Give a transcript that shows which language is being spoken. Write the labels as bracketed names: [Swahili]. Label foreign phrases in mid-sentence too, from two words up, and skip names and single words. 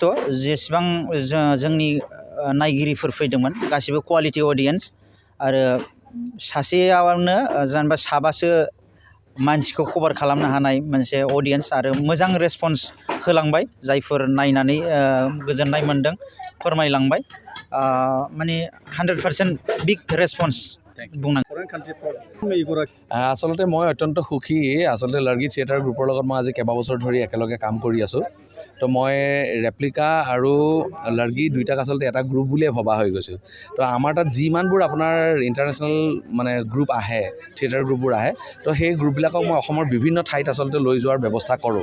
[Bodo] जेसेबां जोंनि नायगिरिफोर फैदोंमोन गासिबो [English] quality audience, [Bodo] आरो सासेयावनो जेनेबा 7बासो मानसिखौ कभार खालामनो हानाय मोनसे अडियेन्स, आरो मोजां रेसपन्स होलांबाय। जायफोर नायनानै गोजोननाय मोनदों फोरमायलांबाय, 100% [English] big response [Bodo] बुंनांगोन। [Assamese] আচলতে মই অত্যন্ত সুখী। আচলতে লাৰ্গি [English] theatre group [Assamese] লগত মই আজি কেইবাবছৰ ধৰি একেলগে কাম কৰি আছোঁ। তো মই ৰেপ্লিকা আৰু লাৰ্গি দুইটাক আচলতে এটা গ্ৰুপ বুলিয়ে ভবা হৈ গৈছোঁ। তো আমাৰ তাত যিমানবোৰ আপোনাৰ [English] international group [Assamese] আহে, [English] theatre groups [Assamese] আহে, তো সেই গ্ৰুপবিলাকক মই অসমৰ বিভিন্ন ঠাইত আচলতে লৈ যোৱাৰ ব্যৱস্থা কৰোঁ।